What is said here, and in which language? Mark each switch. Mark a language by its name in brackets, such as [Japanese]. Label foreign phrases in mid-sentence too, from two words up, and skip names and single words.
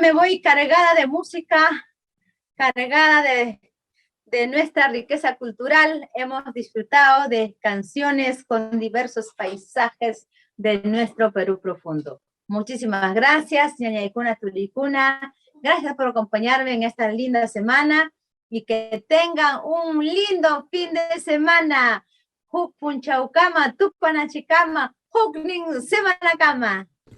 [Spanish] hoy cargada de música, cargada de nuestra riqueza cultural. Hemos disfrutado de canciones con diversos paisajes de nuestro Perú profundo. Muchísimas gracias, [Quechua] ñañaykuna tulikuna. [Spanish] Gracias por acompañarme en esta linda semana y que tengan un lindo fin de semana. [Quechua] Huk punchawkama, tupanachikama, huk nin semanakama.